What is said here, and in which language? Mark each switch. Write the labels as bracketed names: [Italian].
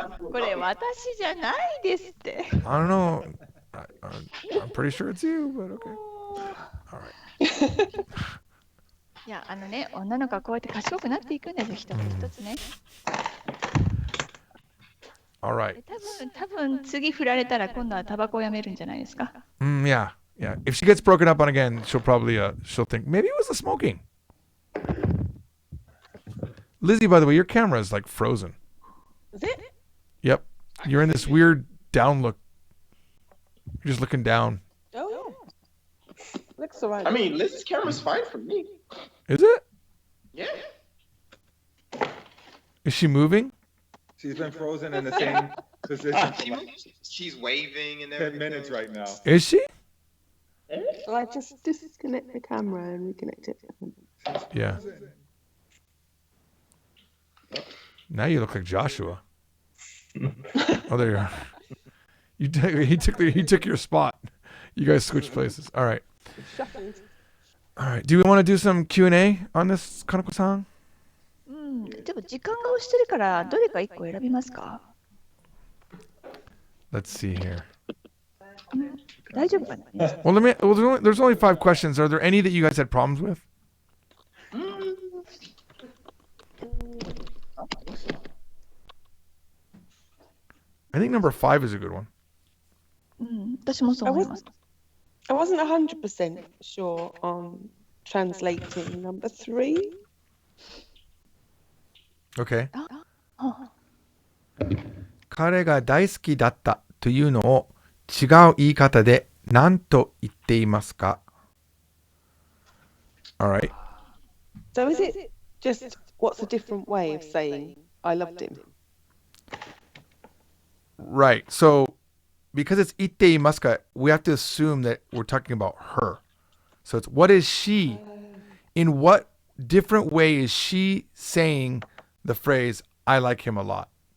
[Japanese] これ私じゃないですって。 [English] I don't know. I'm pretty sure it's you, but okay. All right. [Japanese] いや、女の子はこうやって賢くなっていくんですよ、一つ一つね。 [English] All right. [Japanese] 多分次振られたら今度はタバコをやめるんじゃないですか。 [English] Yeah. Yeah. If she gets broken up on again, she'll probably she'll think maybe it was the smoking. Lizzie, by the way, your camera is like frozen. Is it? Yep. You're in this weird down look. You're just looking down. Oh. Looks alright. I mean, Liz's camera's fine for me. Is it? Yeah. Is she moving? She's been frozen in the same position for like She's waving and 10 everything. minutes right now. Is she? So I just disconnect the camera and reconnect it. Yeah. Now you look like Joshua. Oh, there you are. He took your spot. You guys switched places. All right. Shuffled. All right. Do we want to do some Q&A on this, Kanako-san? [Japanese] でも時間が押してるからどれか一個選びますか？ [English] Let's see here. [Japanese] 大丈夫かな？ [English] Well, there's only 5 questions. Are there any that you guys had problems with? I think number 5 is a good one. [Japanese] 私もそう思います。 [English] I wasn't 100% sure on translating number 3. Okay. あ [Japanese] 彼が大好きだったというのを違う言い方で何と言っていますか? [English] All right. So is it just what's a different way of saying I loved him? Right. So because it's [Japanese] 言っていますか, [English] we have to assume that we're talking about her. So it's what is she? In what different way is she saying the phrase I like him a lot?